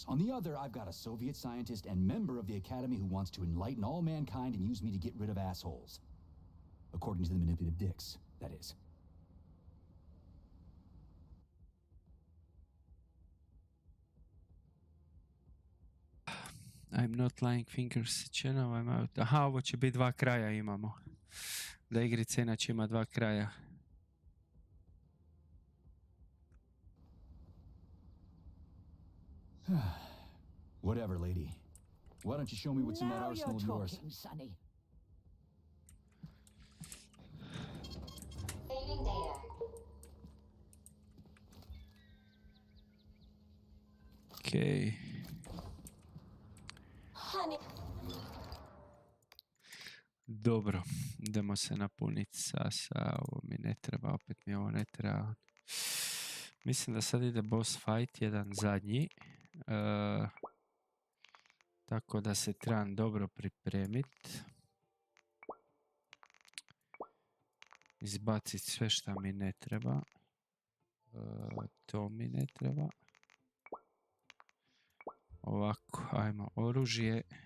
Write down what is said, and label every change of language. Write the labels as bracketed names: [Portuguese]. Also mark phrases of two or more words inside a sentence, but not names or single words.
[English] On the other, I've got a Soviet scientist and member of the Academy who wants to enlighten all mankind and use me to get rid of assholes. According to the manipulative dicks, that is. I'm not lying fingers, channel, I'm out. [Serbian] Aha, ovo će biti dva kraja imamo. Da igrica inače ima dva kraja. [English] Whatever, lady. Why don't you show me what's in that Now arsenal of you're yours? talking, Sonny. Saving data. [Serbian] Okej. [English] Honey. [Serbian] Dobro, idemo se napuniti sa ovo mi ne treba, opet mi ovo ne treba. Mislim da sad ide boss fight, jedan zadnji. Tako da se trebam dobro pripremiti. Izbaciti sve šta mi ne treba. To mi ne treba. Ovako, ajmo oružje.